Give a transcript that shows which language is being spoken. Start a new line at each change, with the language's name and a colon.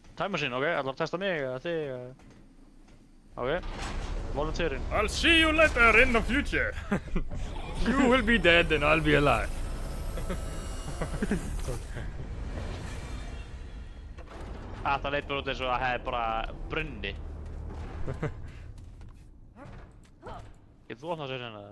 Icelandic: Time machine, ok, ætlar að testa mig eða þig Ok, volunteering.
English: I'll see you later in the future. You will be dead and I'll be alive.
Icelandic: Þetta leit bara út eins og það hefði bara brunni. Getur þú opnað sér hérna?